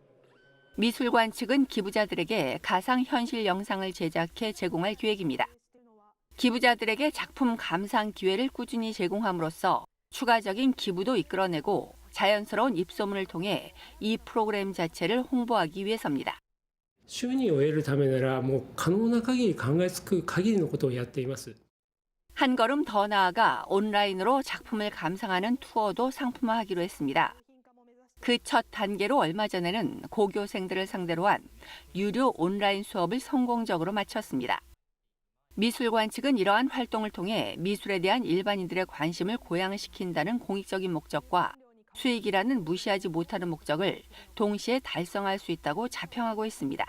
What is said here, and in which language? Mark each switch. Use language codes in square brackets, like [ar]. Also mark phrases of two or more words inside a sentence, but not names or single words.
[ko] 미술관 측은 기부자들에게 가상현실 영상을 제작해 제공할 계획입니다. 기부자들에게 작품 감상 기회를 꾸준히 제공함으로써 추가적인 기부도 이끌어내고 자연스러운 입소문을 통해 이 프로그램 자체를 홍보하기 위해서입니다. [ja] 収入を得るためならもう可能な限り考えつく限りのことをやっています。 [ko] 한 걸음 더 나아가 온라인으로 작품을 감상하는 투어도 상품화하기로 했습니다. 그 첫 단계로 얼마 전에는 고교생들을 상대로 한 유료 온라인 수업을 성공적으로 마쳤습니다. 미술관 측은 이러한 활동을 통해 미술에 대한 일반인들의 관심을 고양시킨다는 공익적인 목적과 수익이라는 무시하지 못하는 목적을 동시에 달성할 수 있다고 자평하고 있습니다.